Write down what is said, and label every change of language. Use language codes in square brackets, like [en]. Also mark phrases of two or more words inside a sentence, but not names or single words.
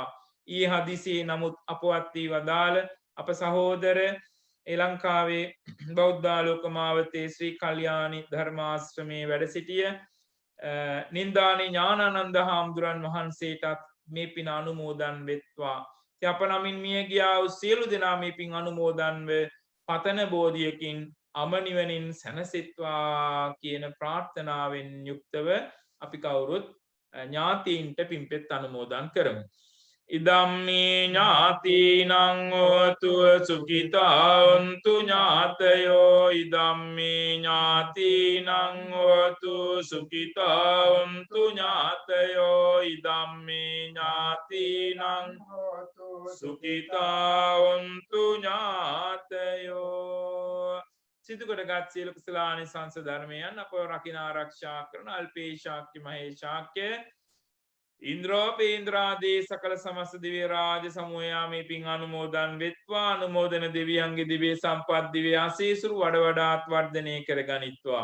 [si] ඊ හදිසියේ නමුත් අපවත් වී වදාළ අප සහෝදර ඒ ලංකාවේ බෞද්ධාලෝක මාවතේ ශ්‍රී කල්යාණි ධර්මාශ්‍රමයේ වැඩ සිටිය නින්දානි ඥානානන්ද හාමුදුරන් වහන්සේටත් මේ පින් අනුමෝදන් වෙත්වා. අප නමින් මිය ගියා වූ සියලු දෙනා මේ පින් අනුමෝදන්ව පතන බෝධියකින් අමනිවනින් සැනසෙත්වා කියන ප්‍රාර්ථනාවෙන් යුක්තව අපි කවුරුත් ඥාතීන්ට පින්පෙත් අනුමෝදන් කරමු. [pi] ඉදම්මේ ඥාතිනං හෝතු සුඛිතා වന്തു ඥාතයෝ ඉදම්මේ ඥාතිනං හෝතු සුඛිතා වന്തു ඥාතයෝ ඉදම්මේ ඥාතිනං හෝතු සුඛිතා වന്തു ඥාතයෝ. [si] සිදුකොටගත් සියලු කුසලානිසංස ධර්මයන් අපව රකින ආරක්ෂා කරන අල්පේශාක්‍ය මහේශාක්‍ය ඉන්ද්‍රෝපේන්ද්‍රාදී සකල සමස්ත දිව්‍ය රාජ සමූහයා මේ පින් අනුමෝදන් වෙත්වා. අනුමෝදන දෙවියන්ගේ දිව්‍ය සම්පත් දිව්‍ය ආශීර්වාද වඩ වඩාත් වර්ධනය කර ගනිත්වා.